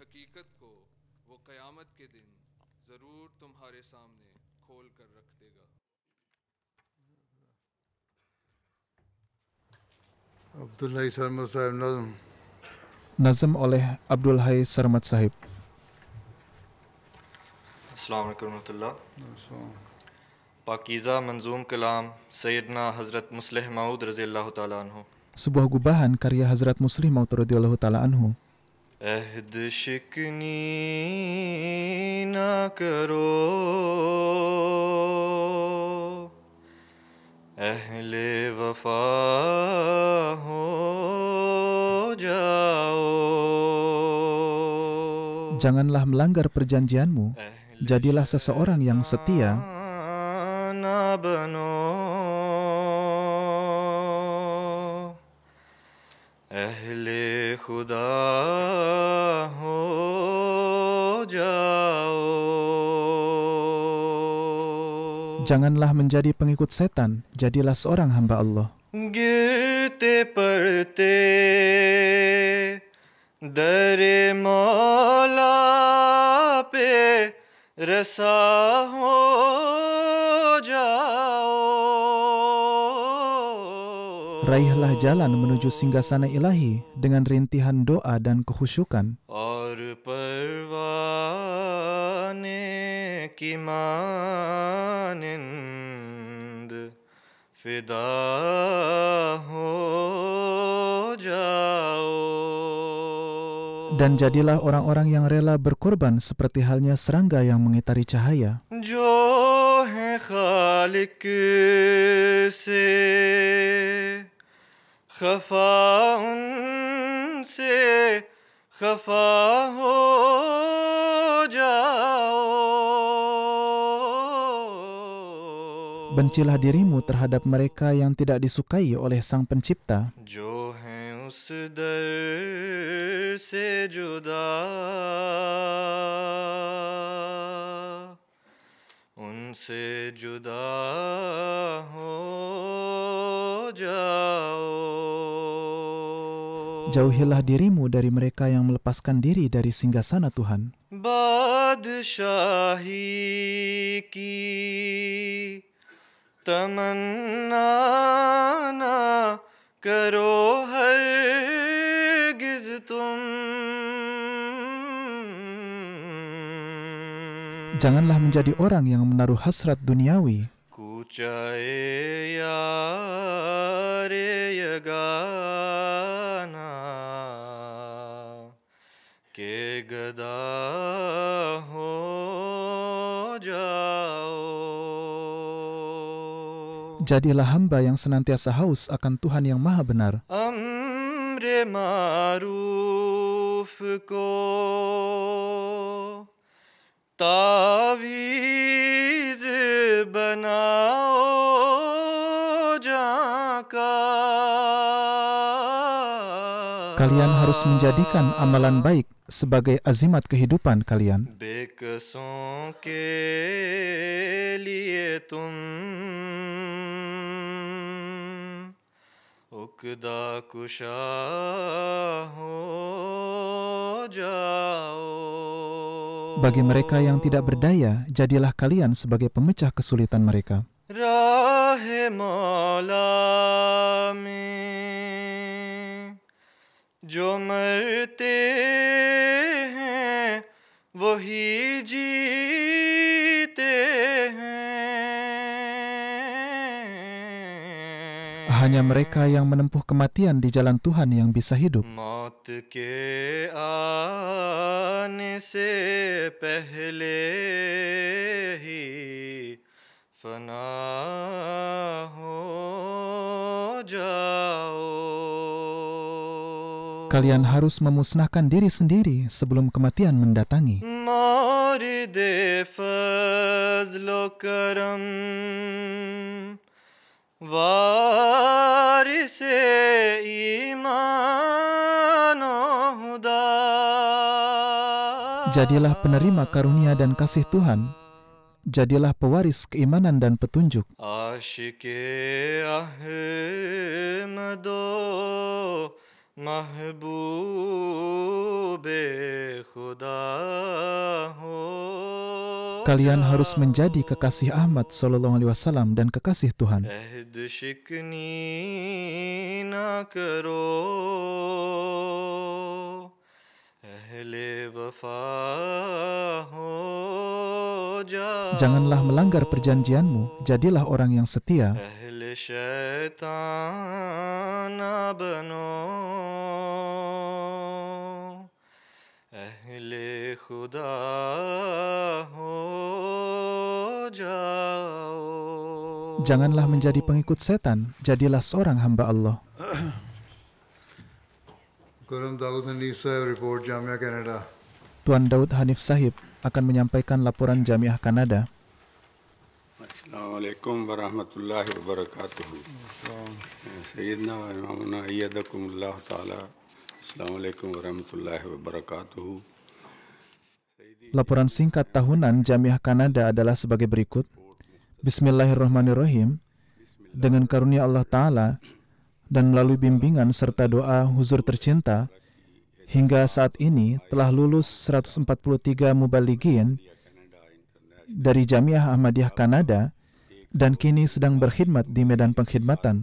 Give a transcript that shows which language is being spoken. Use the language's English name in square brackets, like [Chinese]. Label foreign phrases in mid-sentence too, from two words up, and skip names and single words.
[Urdu] Abdullah Sarmat Sahib Nazm. [Indonesian] Nazm oleh Abdul Hai Sarmat Sahib. [Arabic] السلام عليكم رحمة الله. [Urdu] پاکیزہ منظوم کلام سیدنا حضرت مصلح موعود [Arabic] رضي الله تعالى عنه. [Indonesian] Sebuah gubahan karya Hazrat Muslih Maud [Arabic] رضي الله تعالى عنه. [Urdu] عہد شکنی نہ کرو اہل وفا ہو جاؤ. [Indonesian] Janganlah melanggar perjanjianmu, jadilah seseorang yang setia. [Urdu] نہ بنو اہل خدا ہو جاؤ. [Indonesian] Janganlah menjadi pengikut setan, jadilah seorang hamba Allah. [Urdu] گرتے پڑتے در مولا پہ رسا ہو جاؤ. [Indonesian] Raihlah jalan menuju singgasana ilahi dengan rintihan doa dan kekhusyukan. [Urdu] اور پروانے کی مانند فدا ہو جاؤ. [Indonesian] Dan jadilah orang-orang yang rela berkorban seperti halnya serangga yang mengitari cahaya. [Urdu] جو ہے خالق سے خفا ان سے خفا ہو جاؤ. [Indonesian] Bencilah dirimu terhadap mereka yang tidak disukai oleh Sang Pencipta. [Urdu] جو ہیں اس در سے جدا ان سے جدا ہو جاؤ. [Indonesian] Jauhilah dirimu dari mereka yang melepaskan diri dari singgasana Tuhan. [Urdu] بادشاہی کی تمنا نہ کرو ہرگز تم. [Indonesian] Janganlah menjadi orang yang menaruh hasrat duniawi. [Urdu] کوچۂ یار یگانہ کے گدا ہو جاؤ. [Indonesian] Jadilah hamba yang senantiasa haus akan Tuhan yang Maha Benar. [Urdu] امر معروف کو تعویذ بناؤ جاکا. [Indonesian] Kalian harus menjadikan amalan baik sebagai azimat kehidupan kalian. [Urdu] بےکسوں کے لیے تم عقدہ کشا ہو جاؤ. [Indonesian] Bagi mereka yang tidak berdaya, jadilah kalian sebagai pemecah kesulitan mereka. [Urdu] راہ مولا میں جو مرتے ہیں وہی جیتے ہیں. [Indonesian] Hanya mereka yang menempuh kematian di jalan Tuhan yang bisa hidup. [Urdu] موت کے آنے سے پہلے ہی فنا ہو جاؤ. [Indonesian] Kalian harus memusnahkan diri sendiri sebelum kematian mendatangi. [Urdu] مورد فضل کرم وارث ایمان ہدیٰ. [Indonesian] Jadilah penerima karunia dan kasih Tuhan. Jadilah pewaris keimanan dan petunjuk. [Urdu] عاشق احمد و محبوب خدا ہو. [Indonesian] Kalian harus menjadi kekasih Ahmad SAW dan kekasih Tuhan. [Urdu] عہد شکنی نہ کرو اہل وفا ہو جاؤ. [Indonesian] Janganlah melanggar perjanjianmu, jadilah orang yang setia. [Urdu] اہل شیطان نہ بنو اہل خدا ہو جاؤ. [Indonesian] Janganlah menjadi pengikut setan, jadilah seorang hamba Allah. [Urdu] Kuram Daud Hanif Sahib report Jamia Canada. [Indonesian] Tuan Daud Hanif Sahib akan menyampaikan laporan Jamiah Kanada. [Arabic] السلام عليكم ورحمة الله وبركاته. سيدنا وإمامنا أيدكم الله تعالى. السلام عليكم ورحمة الله وبركاته. [Indonesian] Laporan singkat tahunan Jamiah Kanada adalah sebagai berikut. Bismillahirrahmanirrahim. Dengan karunia Allah Ta'ala dan melalui bimbingan serta doa huzur tercinta, hingga saat ini telah lulus 143 mubalighin dari Jamiah Ahmadiyah Kanada dan kini sedang berkhidmat di medan pengkhidmatan.